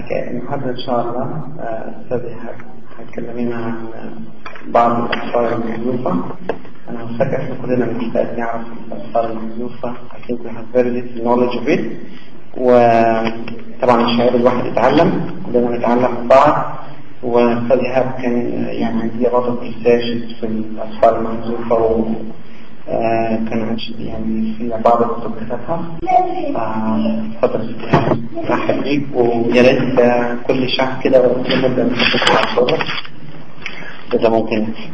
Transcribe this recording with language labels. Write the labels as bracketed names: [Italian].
[Arabic] النهارده إن شاء الله أستاذ إيهاب هيكلمنا عن بعض الأسفار المحذوفة. أنا متأكد إحنا كلنا بنحتاج نعرف الأسفار المحذوفة. [English] I think we have very little knowledge of it. [Arabic] وطبعا الشهادة الواحد يتعلم، كلنا نتعلم من بعض. وأستاذ إيهاب كان يعني عندي بعض الريسيرشز في الأسفار المحذوفة وكان يعني في بعض الكتب كتبها. اتفضل مرحب بيك، ويا ريت كل شعب كده نبدأ نتكلم عن الصورة إذا ممكن.